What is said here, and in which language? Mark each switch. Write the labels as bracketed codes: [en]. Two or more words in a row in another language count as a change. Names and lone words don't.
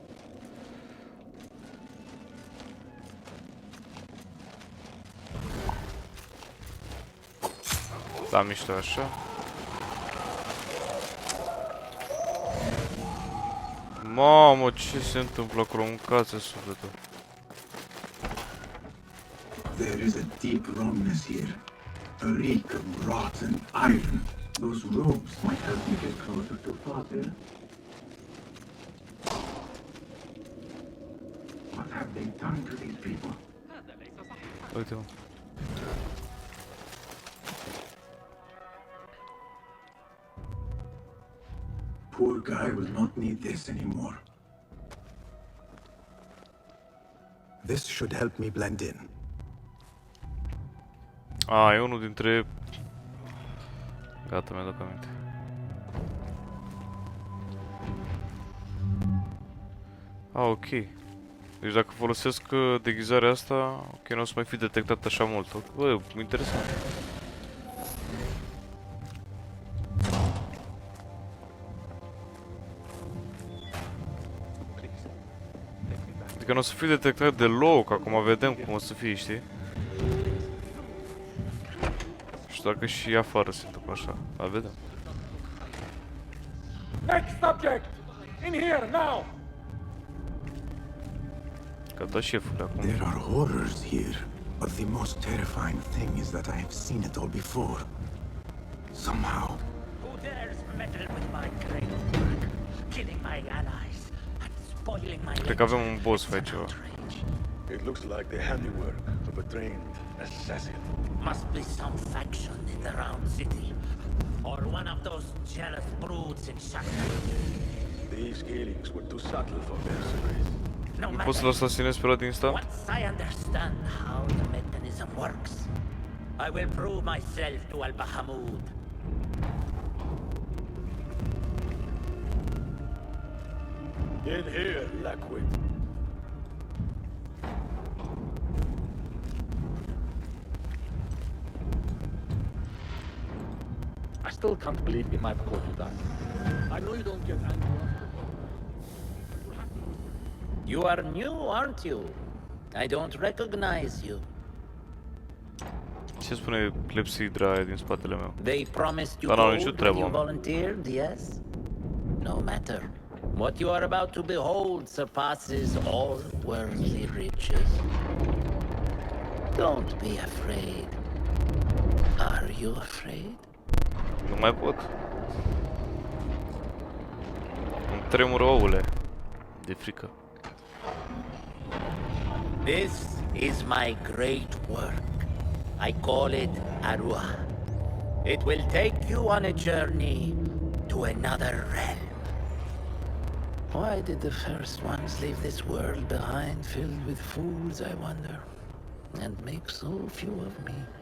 [ro] Da, mișto așa. Mamă, ce se întâmplă acolo? Mâncați sufletul. [en] There is a deep wrongness here. A reek of rotten iron. Those robes might help me get closer to Father. What have they done to these people? [ro] Uite-mă. [en] Poor guy will not need this anymore. This should help me blend in. A, [ro] e unul dintre... Gata, mi-a dat aminte. A, ok. Deci dacă folosesc deghizarea asta, ok, nu o să mai fi detectat așa mult. Bă, interesant. Adică nu o să fie detectat deloc, acum vedem cum o să fie, știi? Și dacă și afară se întâmplă așa, dar vedem. [en] Next subject! In here, now! [ro] Gata șefule acum. [en] There are horrors here, but the most terrifying thing is that I have seen it all before. Somehow. Who dares meddle with my great work, killing my allies and spoiling my [ro] Cred că avem un [en] boss fight [ro] ceva. [en] It looks like the handiwork of a trained assassin. Must be some faction in the round city, or one of those jealous broods in Shaka. These killings were too subtle for mercenaries. No [ro] Nu poți să-l asasinezi pe ăla din stat? [en] Once I understand how the mechanism works, I will prove myself to Al Bahamud. In here, Lackwit. I still can't believe we might have caught you that. I know you don't get angry. You are new, aren't you? I don't recognize you. [ro] Ce spune clepsidra aia din spatele meu? [en] They promised you [ro] Dar n-au [en] gold [ro] nicio [en] when [ro] treabă, [en] you [ro] mă. [en] volunteered, yes? No matter. What you are about to behold surpasses all worldly riches. Don't be afraid. Are you afraid? [ro] Nu mai pot. Îmi tremură ouăle de frică. [en] This is my great work. I call it Arua. It will take you on a journey to another realm. Why did the first ones leave this world behind filled with fools, I wonder, and make so few of me?